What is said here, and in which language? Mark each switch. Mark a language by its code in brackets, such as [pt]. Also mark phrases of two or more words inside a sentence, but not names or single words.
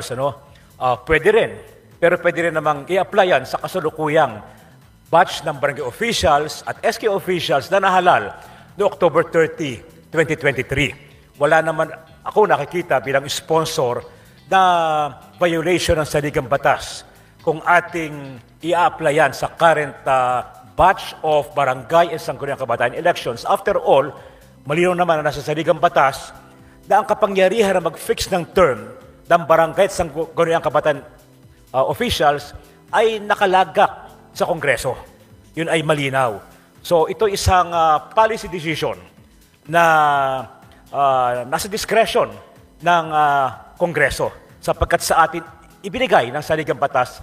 [tl] Pwede rin, pero pwede rin namang i-apply yan sa kasalukuyang batch ng barangay officials at [en] SK officials [tl] na nahalal no October 30, 2023. Wala naman ako nakikita bilang sponsor na violation ng saligang batas kung ating i-applyan sa [en] current batch of barangay and [tl] sangguniang [en] kabataan elections. After all, [tl] malinaw naman na nasa saligang batas na ang kapangyarihan na mag-fix ng term ng barangay at sangguniang kabataan officials ay nakalagak sa Kongreso. Yun ay malinaw. So ito isang [en] policy decision [tl] na nasa discretion ng Kongreso sapagkat sa atin ibinigay ng saligang batas.